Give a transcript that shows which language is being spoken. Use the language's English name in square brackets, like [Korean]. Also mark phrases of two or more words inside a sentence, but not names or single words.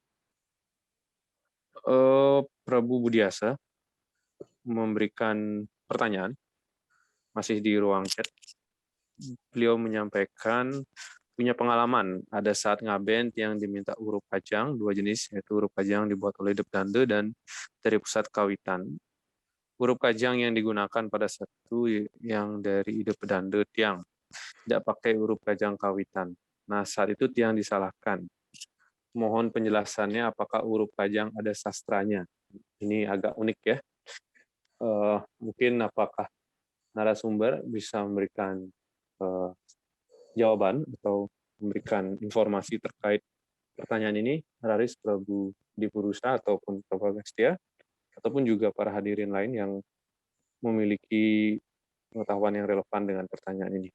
[Indonesian] Prabu Budiasa memberikan pertanyaan, masih di ruang chat. Beliau menyampaikan punya pengalaman ada saat ngaben yang diminta urup kajang, 2 jenis, yaitu urup kajang dibuat oleh Depdande dan dari pusat kawitan. Urup kajang yang digunakan pada satu yang dari Depdande tiang, tidak pakai urup kajang kawitan. Nah, saat itu tiang disalahkan. Mohon penjelasannya apakah urup kajang ada sastranya. Ini agak unik ya. Mungkin apakah narasumber bisa memberikan jawaban atau memberikan informasi terkait pertanyaan ini, Raris Prabu Dipurusa ataupun Prabu Agastya, ataupun juga para hadirin lain yang memiliki pengetahuan yang relevan dengan pertanyaan ini.